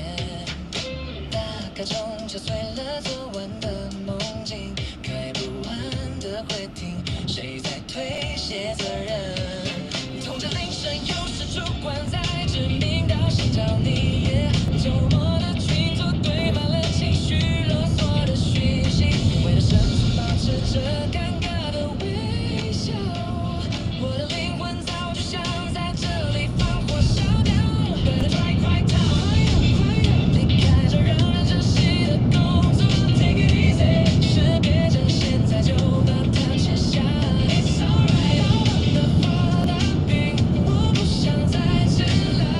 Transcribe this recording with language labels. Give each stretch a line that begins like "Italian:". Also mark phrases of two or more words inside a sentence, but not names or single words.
Chinese: 打開鐘敲碎了昨晚的夢境，開不完的會停，誰在推卸責任？痛着鈴聲又是主管在致命到心找你。周末的群組堆滿了情緒勒索的訊息，為了生存保持着尷尬的微笑。我的靈魂早就想在這裡放火燒掉，快逃！離開這讓人窒息的工作 ，
English: Take it easy，
Chinese: 識別證現在就把它切下。
English: It's alright，
Chinese: 老板的畫大餅，我不想再吃。